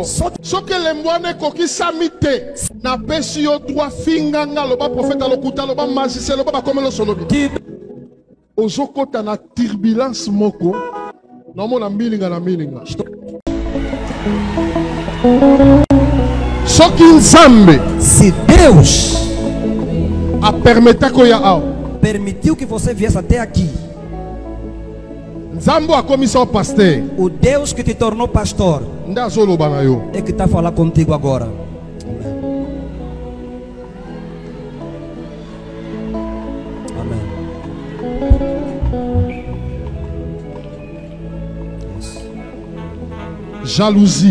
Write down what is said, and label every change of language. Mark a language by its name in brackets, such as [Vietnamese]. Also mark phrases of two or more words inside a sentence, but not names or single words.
[Lingala] Soki elembo wana ekokisami te. Na pesi yo droit finganga loba prophète alokuta loba magicien loba bakomelo solobi. Ozokota na turbulence moko. Namona milinga na milinga. Soki Nzambe, [Portuguese] se Deus a permitir que eu permitiu que você viesse até aqui, [Lingala] Nzambe a comissão pastor, [Portuguese] o Deus que te tornou pastor é que está a falar contigo agora. [French] Jalousie,